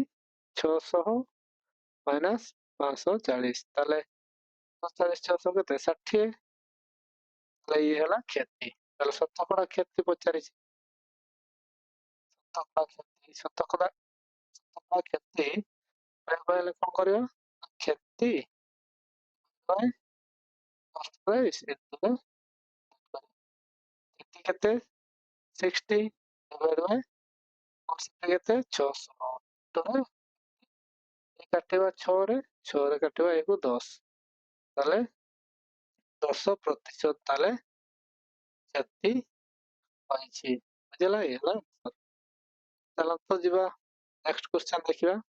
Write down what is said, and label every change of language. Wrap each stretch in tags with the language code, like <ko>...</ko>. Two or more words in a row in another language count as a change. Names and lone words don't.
<or>600 ମାଇନସ୍ 540। ତାହେଲେ 540 600 କେତେ? 60। ତାହେଲେ ଇଏ ହେଲା କ୍ଷତି। ତାହେଲେ ଶତକଡ଼ା କ୍ଷତି ପଚାରିଛି। ଶତକଡ଼ା କ୍ଷତି ପାଇବା ହେଲେ କଣ କରିବା? କ୍ଷତି</or> <en>by cost price into</en> <or>କ୍ଷତି କେତେ? 60</or> <en>divided by cost</en> <or>କେତେ? 600 into କାଟିବା 6ରେ, 6ରେ କାଟିବା ଏକୁ 10। ତାହେଲେ 10% ତାହେଲେ କ୍ଷତି ପାଇଛି। ବୁଝିଲା? ଇଏ ହେଲା। ଚାଲନ୍ତୁ ଯିବା</or> <en>next question</en> <or>ଦେଖିବା।</or>